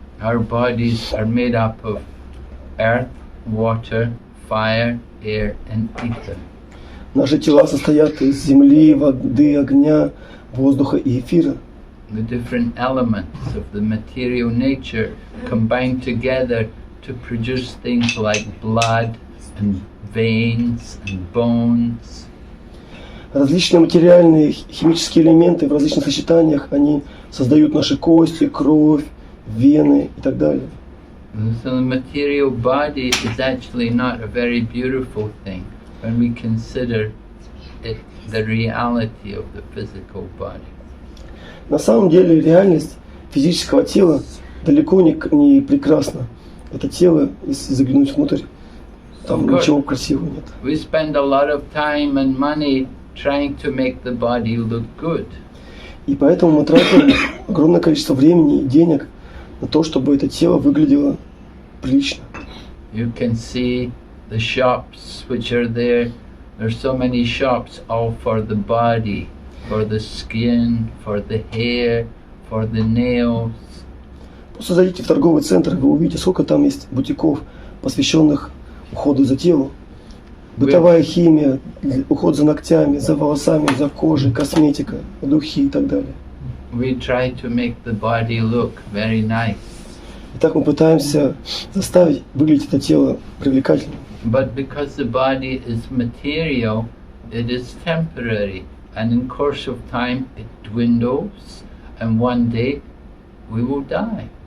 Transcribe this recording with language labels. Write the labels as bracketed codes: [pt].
[en] Our bodies are made up of earth, water, fire, air and ether. [ru] Наши тела состоят из земли, воды, огня, воздуха и эфира. [en] The different elements of the material nature combine together to produce things like blood and veins and bones. [ru] Различные материальные химические элементы в различных сочетаниях, они создают наши кости, кровь, вены и так далее. [en] So the material body is actually not a very beautiful thing when we consider it the reality of the physical body. [ru] На самом деле реальность физического тела далеко не прекрасна. Это тело, если заглянуть внутрь, там ничего красивого нет. [en] We spend a lot of time and money trying to make the body look good. [ru] И поэтому мы тратим огромное количество времени и денег на то, чтобы это тело выглядело прилично. [en] You can see the shops which are there. There's so many shops all for the body, for the skin, for the hair, for the nails. [ru] Просто зайдите в торговый центр, и вы увидите, сколько там есть бутиков, посвященных уходу за телом. Бытовая химия, уход за ногтями, за волосами, за кожей, косметика, духи и так далее. [en] We try to make the body look very nice. [ru] И так мы пытаемся заставить выглядеть это тело привлекательным. [en] But because the body is material, it is temporary. And in course of time, it dwindles, and one day we will die.